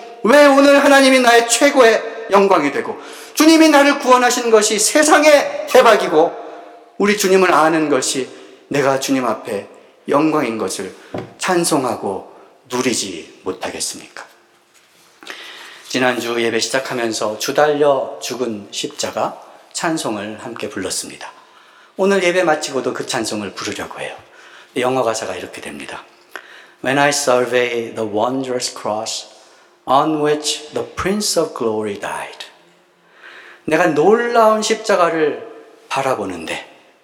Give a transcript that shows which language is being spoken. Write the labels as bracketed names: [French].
[Korean] 왜 오늘 하나님이 나의 최고의 영광이 되고 주님이 나를 구원하신 것이 세상의 대박이고 우리 주님을 아는 것이 내가 주님 앞에 영광인 것을 찬송하고 누리지 못하겠습니까? 지난주 예배 시작하면서 주달려 죽은 십자가 찬송을 함께 불렀습니다. 오늘 예배 마치고도 그 찬송을 부르려고 해요. 영어 가사가 이렇게 됩니다. [English] When I survey the wondrous cross on which the Prince of Glory died. [Korean] 내가 놀라운 십자가를 바라보는데.